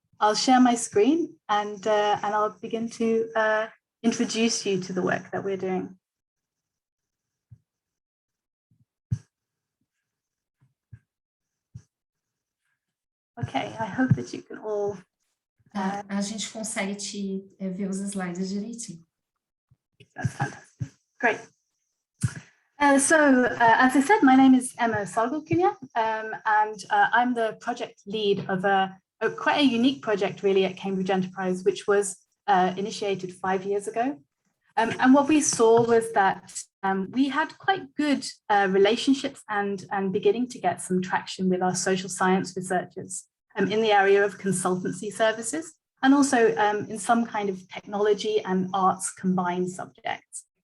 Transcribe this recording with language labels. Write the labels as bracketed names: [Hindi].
[English] I'll share my screen and I'll begin to introduce you to the work that we're doing. Ok, I hope that you can all... [Portuguese] A gente consegue ver os slides direitinho. [English] That's fantastic. Great. As I said, my name is Emma Salgard, and I'm the project lead of quite a unique project really at Cambridge Enterprise, which was initiated 5 years ago. And what we saw was that we had quite good relationships and beginning to get some traction with our social science researchers in the area of consultancy services, and also in some kind of technology and arts combined subjects.